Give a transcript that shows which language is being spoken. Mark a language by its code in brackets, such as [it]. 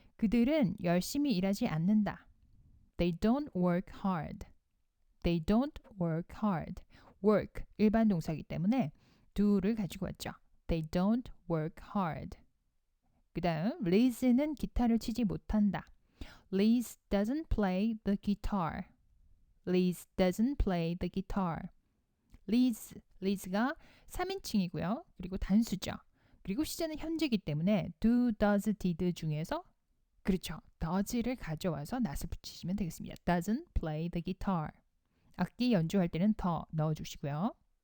[ko] 그들은 열심히 일하지 않는다. [en] They don't work hard. They don't work hard. [ko] work 일반 동사이기 때문에 do를 가지고 왔죠. [en] They don't work hard. [ko] 그 다음 Liz는 기타를 치지 못한다. [en] Liz doesn't play the guitar. Liz doesn't play the guitar. [ko] Liz가 3인칭이고요. 그리고 단수죠. 그리고 시제는 현재이기 때문에 do, does, did 중에서 그렇죠. does를 가져와서 not을 붙이시면 되겠습니다. [en] Doesn't play the guitar. [ko] 악기 연주할 때는 더 넣어주시고요.